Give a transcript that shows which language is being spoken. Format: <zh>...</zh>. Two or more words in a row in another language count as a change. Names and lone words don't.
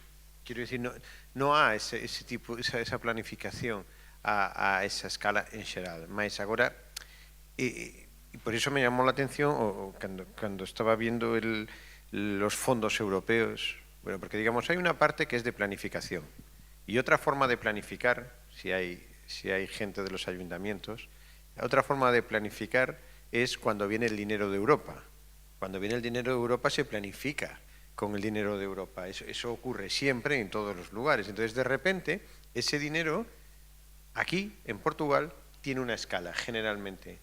<gl>Quero dicir, non há ese tipo, esa planificación a esa escala en xeral. Mas agora, e por iso me llamou</gl> <es>la atención</es> <gl>cando estaba</gl> <es>viendo los fondos europeos,</es> <gl>bueno, porque digamos, hai unha parte que es de planificación, e outra forma de planificar,</gl> <es>si hay gente de los ayuntamientos, otra forma de planificar es cuando viene el dinero de Europa. Cuando viene el dinero de Europa se planifica con el dinero de Europa. Eso ocurre siempre en todos los lugares. Entonces, de repente, ese dinero aquí, en Portugal, tiene una escala, generalmente.</es>